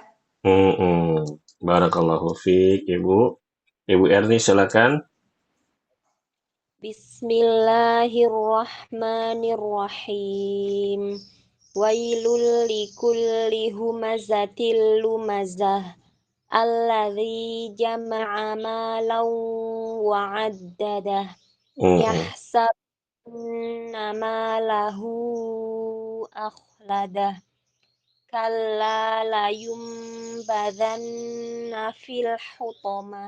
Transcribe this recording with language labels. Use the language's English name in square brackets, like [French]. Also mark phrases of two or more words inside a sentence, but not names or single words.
[Arabic] بارك الله فيك, Ibu. [Indonesian] Ibu Erni silakan. [Arabic] Bismillahirrahmanirrahim. ويل لكل همزة لمزة. الذي جمع مالا وعدده. يحسبن ماله أخلده. كلا لينبذن في الحطمة.